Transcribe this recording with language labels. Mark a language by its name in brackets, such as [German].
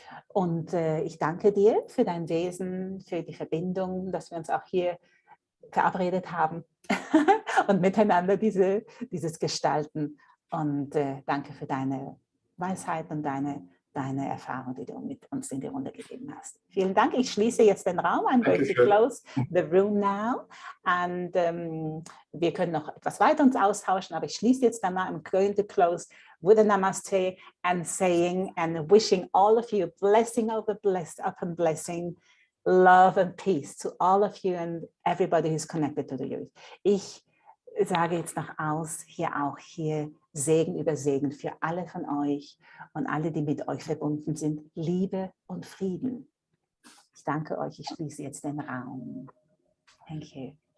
[German] Und ich danke dir für dein Wesen, für die Verbindung, dass wir uns auch hier verabredet haben und miteinander dieses Gestalten. Und danke für deine Weisheit und deine Erfahrung, die du mit uns in die Runde gegeben hast. Vielen Dank. Ich schließe jetzt den Raum. [English] I'm going to close the room now. [German] And wir können noch etwas weiter uns austauschen, aber ich schließe jetzt einmal. [English] I'm going to close with a Namaste and saying and wishing all of you blessing over blessed, upon blessing, love and peace to all of you and everybody who's connected to the youth. [German] Ich sage jetzt nach aus, hier Segen über Segen für alle von euch und alle, die mit euch verbunden sind. Liebe und Frieden. Ich danke euch, ich schließe jetzt den Raum. [English] Thank you.